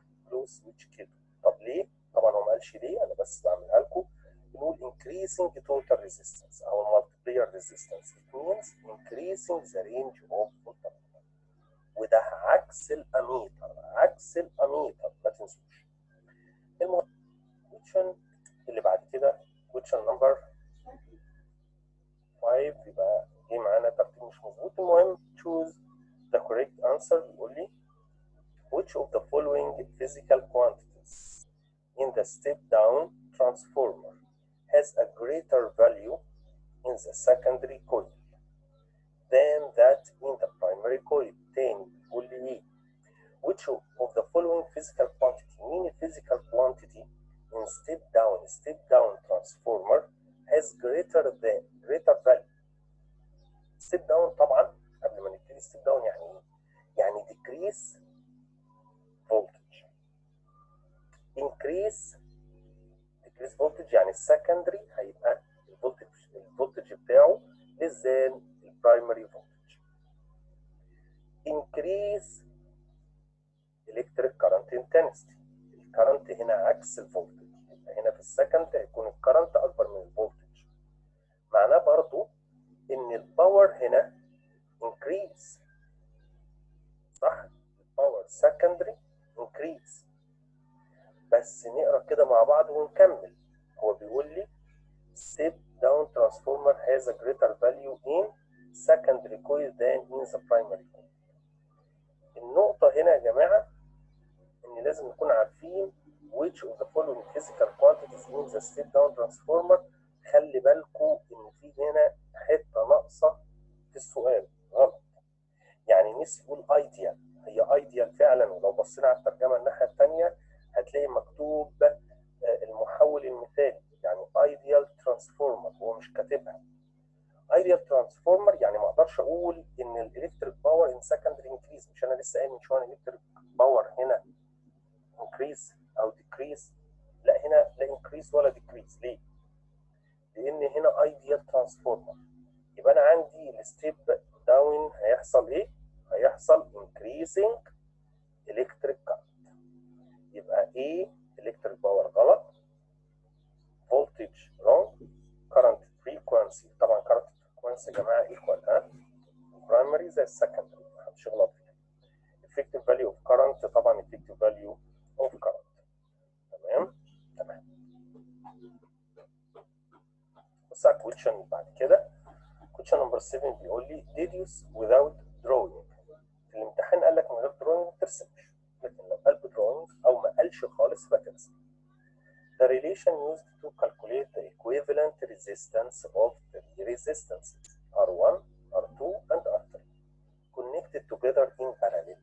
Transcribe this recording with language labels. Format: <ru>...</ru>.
<ar>كلوز سويتش K2. طب ليه؟ طبعا هو ما قالش ليه، انا بس بعملها لكم. بنقول</ar> <en>increasing total resistance او multiplier resistance. It means increasing the range of voltmeter.</en> <ar>وده عكس الاميتر، عكس الاميتر ما تنسوش. المهم question اللي بعد كده question number 5 يبقى جه معانا ترتيب مش مظبوط. المهم</ar> <en>choose the correct answer.</en> <ar>بيقول لي</ar> <en>which of the following physical quantities in the step down transformer has a greater value in the secondary coil than that in the primary coil.</en> <ar>تاني بيقول لي ايه؟</ar> <en>which of the following physical quantity مين physical quantity in step down transformer has greater value.</en> <ar>step down طبعا قبل ما نبتدي step down يعني ايه؟ يعني</ar> <en>decrease voltage increase voltage</en> <ar>يعني السكندري هيبقى الفولتج بتاعه less than البرايمري voltage.</ar> <en>increase electric current intensity</en> <ar>الكرنت هنا عكس الفولتج، يبقى هنا في السكند هيكون الكرنت اكبر من الفولتج. معناه برضو ان الباور هنا increase صح؟ الباور secondary increase. بس نقرا كده مع بعض ونكمل. هو بيقول لي</ar> <en>step down transformer has a greater value in secondary coil than in the primary coil.</en> <ar>النقطة هنا يا جماعة إن لازم نكون عارفين</ar> <en>which of the following physical quantities in the step down transformer.</en> <ar>خلي بالكوا إن في هنا حتة ناقصة في السؤال غلط. يعني نسي يقول ideal، هي ideal فعلا، ولو بصينا على الترجمة الناحية التانية هتلاقي مكتوب المحول المثالي يعني ideal transformer، هو مش كاتبها. ideal transformer يعني ما اقدرش اقول ان الالكتريك باور ان secondary increase. مش انا لسه قايل من شويه الالكتريك باور هنا increase او decrease؟ لا هنا لا increase ولا decrease. ليه؟ لان هنا ideal transformer. يبقى انا عندي الستيب داون هيحصل ايه؟ هيحصل</ar> <en>increasing electric current.</en> <ar>يبقى ايه electric باور غلط، voltage wrong، current frequency طبعا current frequency يا جماعه equal primary زي السكندري محدش يغلط فيها.</ar> <en>effective value of current طبعا effective value of current.</en> <ar>تمام. بص على question بعد كده question number 7 بيقول لي</ar> <en>deduce without drawing.</en> <ar>في الامتحان قال لك من غير drawing ما ترسمش، لكن لو قال drawing او ما قالش خالص فترسم.</ar> <en>The relation used to calculate the equivalent resistance of three resistances R1, R2 and R3 connected together in parallel.</en>